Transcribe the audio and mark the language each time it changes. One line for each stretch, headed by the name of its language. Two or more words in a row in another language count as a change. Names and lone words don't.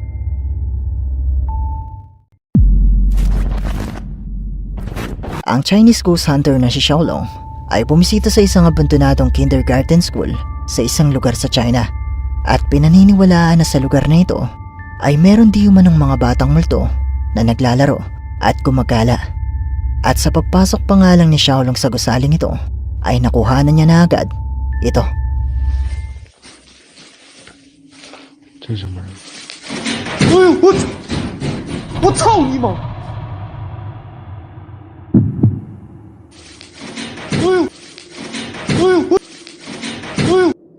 Filipino: Ang
English: Chinese ghost hunter
Filipino: na si Xiaolong ay bumisita sa isang abandonadong
English: kindergarten school
Filipino: sa isang lugar sa China. At pinaniniwalaan na sa lugar na ito ay meron di umanong mga batang multo na naglalaro at gumagala. At sa pagpasok pa nga lang ni Xiaolong sa gusaling ito, ay nakuhanan niya na agad ito.
Chinese: 这什么人？哎呦，我操你妈！哎呦，哎呦，哎呦！